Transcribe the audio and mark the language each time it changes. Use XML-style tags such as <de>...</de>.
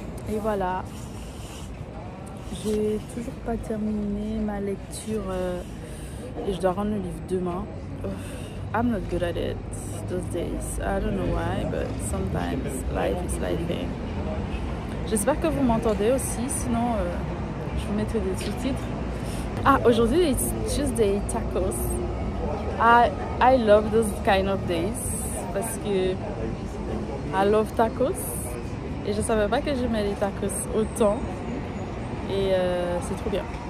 <fr>Et voilà, j'ai toujours pas terminé ma lecture et je dois rendre le livre demain.</fr> <en>I'm not good at it those days. I don't know why, but sometimes life is life.</en> <fr>J'espère que vous m'entendez aussi, sinon je vous mettrai des sous-titres. Ah, aujourd'hui</fr> <en>it's Tuesday tacos. I love those kind of days</en> <fr>parce que</fr> <en>I love tacos.</en> <fr>Et je savais pas que j'aimais les tacos autant. Et c'est trop bien.</fr>